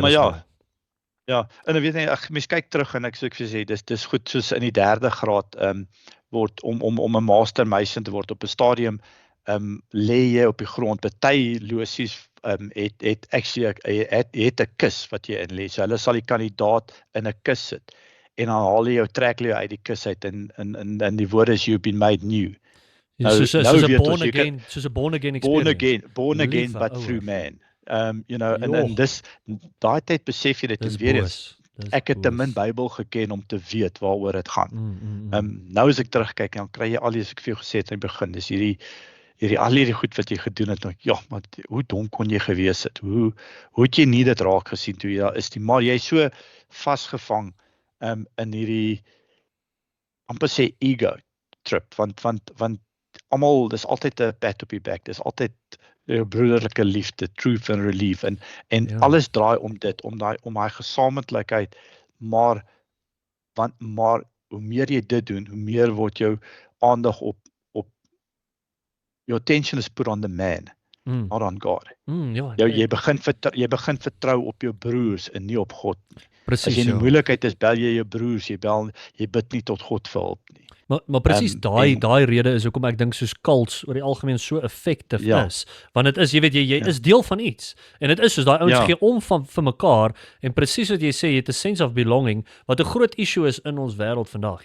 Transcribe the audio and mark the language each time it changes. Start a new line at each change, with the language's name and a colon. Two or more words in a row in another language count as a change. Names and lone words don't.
Afrikaans: maar en dan weet jy, mens kyk terug en ek sê, dis goed soos in die 3de graad word om 'n
English: master mason
Afrikaans: te word op 'n stadium lê jy op die grond. Party losies het actually 'n kus wat jy in lê. So hulle sal die kandidaat in 'n kus sit en dan haal jy trek jy uit die kus uit en die woord is
English: you've been made new.
Afrikaans: Soos 'n
English: born again experience. Born again but through man.
Afrikaans: En dis daai tyd besef jy dit en weer eens. Ek het te min Bybel geken om te weet waaroor dit gaan. Nou as ek terugkyk dan kry jy al die, as ek vir jou gesê het in die begin, dis al hierdie goed wat jy gedoen het, maar hoe dom kon jy gewees het? Hoe het jy nie dit raak gesien toe jy daar is nie? Maar jy is so vasgevang in hierdie amper sê ego trip, want almal, dis altyd 'n pat op die back, dis altyd broederlike liefde,
English: truth and relief
Afrikaans: en alles draai om dit, om daai gesamentlikheid, maar hoe meer jy dit doen, hoe meer word jou aandag op
English: your attention is put on the man, not on God.
Afrikaans: Jy begin vertrou op jou broers en nie op God nie. Precies, as jy in die moeilikheid is, bel jy jou broers, jy bid nie tot God vir hulp nie. Maar presies daai rede is hoekom ek dink soos cults oor die algemeen so effektief is. Want dit is, jy weet jy is deel van iets. En dit is soos daai ouens gee om vir mekaar en presies wat jy sê, jy het 'n
English: sense of belonging
Afrikaans: wat 'n groot issue is in ons wêreld vandag.